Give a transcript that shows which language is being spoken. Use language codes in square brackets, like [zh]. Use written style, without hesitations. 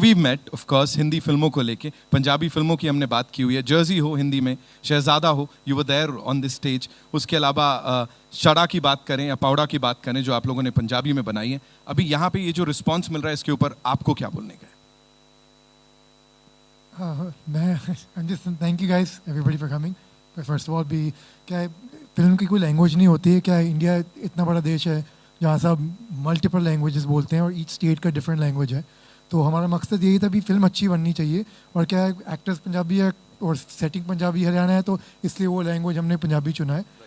[en] we met of course [hi] Hindi फिल्मों को लेके, पंजाबी फिल्मों की हमने बात की हुई है। जर्सी हो हिंदी में, शहजादा हो, [en] You were there on this stage. [hi] उसके अलावा शड़ा की बात करें या पावड़ा की बात करें जो आप लोगों ने पंजाबी में बनाई है, अभी यहाँ पे ये जो रिस्पॉन्स मिल रहा है इसके ऊपर आपको क्या बोलने का है? [en] I'm just thank you guys everybody for coming. But first of all [hi] भी क्या है, फिल्म की कोई लैंग्वेज नहीं होती है, क्या है, इंडिया इतना बड़ा देश है जहाँ सब मल्टीपल लैंग्वेजेस बोलते हैं और ईच स्टेट का डिफरेंट लैंग्वेज है. तो हमारा मकसद यही था भी फिल्म अच्छी बननी चाहिए, और क्या है एक्टर्स पंजाबी है और सेटिंग पंजाबी हरियाणा है, तो इसलिए वो लैंग्वेज हमने पंजाबी चुना है.